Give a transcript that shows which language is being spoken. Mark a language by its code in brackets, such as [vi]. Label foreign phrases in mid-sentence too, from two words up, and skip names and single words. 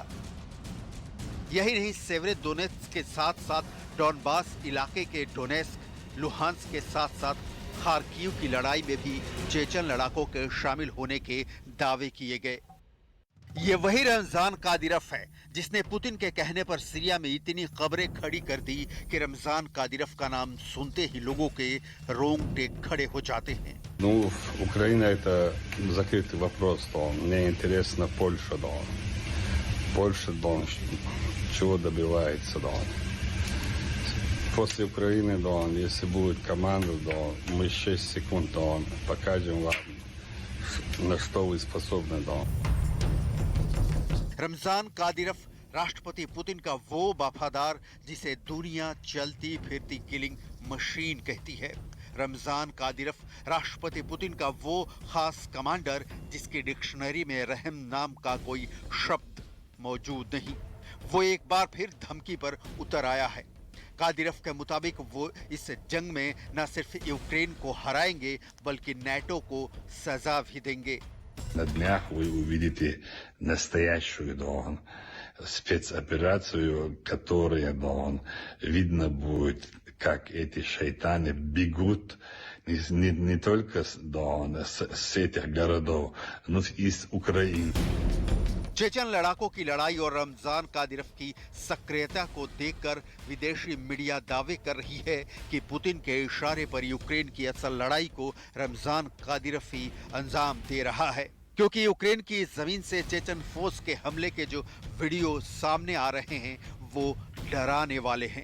[hi] यही नहीं, सेवेरोडोनेत्स्क के साथ साथ डॉनबास इलाके के डोनेस्क, लुहांस्क के साथ साथ खार्किव की लड़ाई में भी चेचन लड़ाकों के शामिल होने के दावे किए गए। ये वही रमजान कादिरफ है जिसने पुतिन के कहने पर सीरिया में इतनी कब्रें खड़ी कर दी कि रमजान कादिरफ का नाम सुनते ही लोगों के रोंगटे खड़े हो जाते हैं। [ru] Ну, Украина это закрытый вопрос, то мне интересно Польша, да. Польша, да, чего добивается, да. После Украины, да, если будет команда, да, мы 6 секунд, да, покажем вам, на что вы способны, да. [hi] रमजान कादिरफ राष्ट्रपति पुतिन का वो वफादार जिसे दुनिया चलती फिरती [en] killing machine [hi] कहती है। रमजान कादिरफ राष्ट्रपति पुतिन का वो खास कमांडर जिसकी डिक्शनरी में रहम नाम का कोई शब्द मौजूद नहीं। वो एक बार फिर धमकी पर उतर आया है। कादिरफ के मुताबिक वो इस जंग में न सिर्फ यूक्रेन को हराएंगे बल्कि नाटो को सजा भी देंगे। [ru] На днях вы увидите настоящую спецоперацию, которая видно будет, как эти шайтаны бегут не только с этих городов, но и из Украины. [hi] चेचन लड़ाकों की लड़ाई और रमजान कादिरफ की सक्रियता को देखकर विदेशी मीडिया दावे कर रही है कि पुतिन के इशारे पर यूक्रेन की असल लड़ाई को रमजान कादिरफ ही अंजाम दे रहा है, क्योंकि यूक्रेन की जमीन से चेचन फोर्स के हमले के जो वीडियो सामने आ रहे हैं वो डराने वाले हैं।